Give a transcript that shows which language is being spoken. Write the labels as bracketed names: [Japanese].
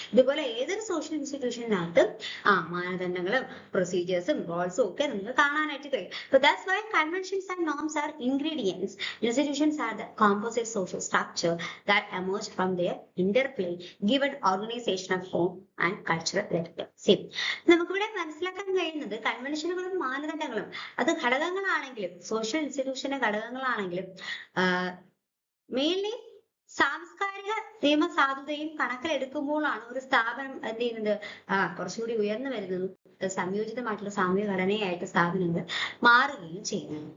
[Malayalam] ഇതുപോലെ ഏതൊരു സോഷ്യൽ ഇൻസ്റ്റിറ്റ്യൂഷനകത്ത് മാനദണ്ഡങ്ങളും പ്രൊസീജിയേഴ്സും റോൾസും ഒക്കെ നമുക്ക് കാണാനായിട്ട് കഴിയും. [English] So that's why conventions and norms are ingredients. Institutions are the composite social structure that emerge from their interplay given organizational form and cultural legacy. [Malayalam] നമുക്കിവിടെ മനസ്സിലാക്കാൻ കഴിയുന്നത് കൺവെൻഷനുകളും മാനദണ്ഡങ്ങളും അത് ഘടകങ്ങളാണെങ്കിലും സോഷ്യൽ ഇൻസ്റ്റിറ്റ്യൂഷന്റെ ഘടകങ്ങളാണെങ്കിലും മെയിൻലി സാംസ്കാരിക നിയമസാധുതയും കണക്കിലെടുക്കുമ്പോഴാണ് ഒരു സ്ഥാപനം എന്ത് ചെയ്യുന്നത് കുറച്ചുകൂടി ഉയർന്നു വരുന്നതും സംയോജിതമായിട്ടുള്ള സാമൂഹിക ഘടനയായിട്ട് സ്ഥാപനങ്ങൾ മാറുകയും ചെയ്യുന്നത്.